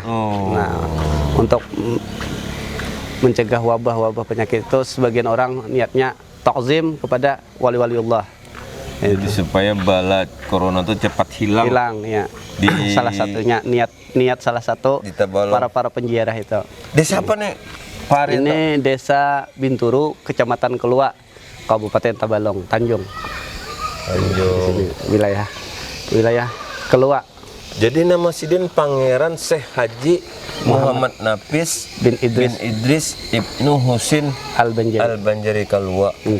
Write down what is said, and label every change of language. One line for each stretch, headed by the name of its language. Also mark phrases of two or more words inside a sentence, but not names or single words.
Indonesian: Nah, untuk mencegah wabah-wabah penyakit itu sebagian orang niatnya takzim kepada wali-waliullah. Jadi supaya bala corona itu cepat hilang. Ya. Di salah satunya niat salah satu di Tabalong. para penziarah itu. Desa apa nih? Pak Arianto? Ini Desa Binturu, Kecamatan Kelua, Kabupaten Tabalong, Tanjung. Sini, wilayah Kelua. Jadi nama Sidin Pangeran Syekh Haji Muhammad Nafis bin Idris Ibnu Husin Al-Banjari Kalua.